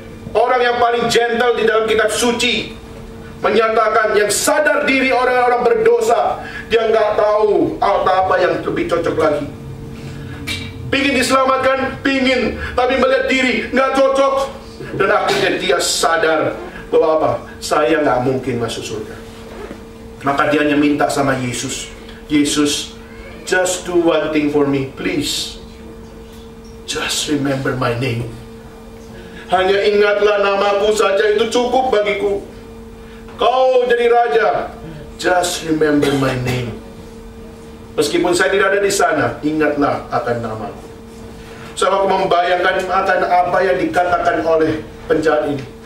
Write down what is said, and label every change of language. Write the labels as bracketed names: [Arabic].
[Indonesian] Orang yang paling gentle di dalam kitab suci menyatakan, yang sadar diri orang-orang berdosa, dia nggak tahu apa yang lebih cocok lagi. Pingin diselamatkan, pingin, tapi melihat diri nggak cocok, dan akhirnya dia sadar bahwa apa? Saya nggak mungkin masuk surga. Maka dia hanya minta sama Yesus, Yesus, [English] just do one thing for me, please. Just remember my name. [Indonesian] Hanya ingatlah namaku saja, itu cukup bagiku. Kau jadi raja, [English] just remember my name. [Indonesian] Meskipun saya tidak ada di sana, ingatlah akan namaku. Saya membayangkan akan apa yang dikatakan oleh penjahat ini.